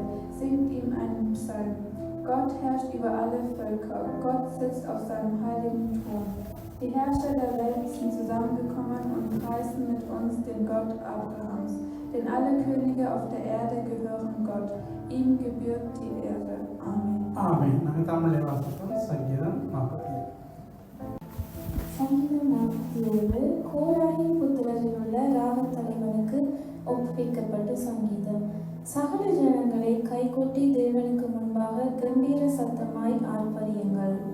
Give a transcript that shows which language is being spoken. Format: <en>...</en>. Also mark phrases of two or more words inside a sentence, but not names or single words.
<de>Singt ihm einen Psalm. Gott herrscht über alle Völker. Gott sitzt auf seinem heiligen Thron. Die Herrscher der Welt sind zusammengekommen und preisen mit uns den Gott Abrahams. Denn alle Könige auf der Erde gehören Gott. Ihm gebührt die Ehre. Amen.</de> <ta>ஆமென். நாங்கள் தமிழில் வாசிப்போம். சங்கீதம் 40. சங்கீதம் 47 கோராகின் புத்திரரில் உள்ள ராகத் தலைவனுக்கு ஒப்புவிக்கப்பட்ட சங்கீதம். சகல ஜனங்களை கைகொட்டி தேவனுக்கு முன்பாக கம்பீர சத்தமாய் ஆர்ப்பரியுங்கள்.</ta>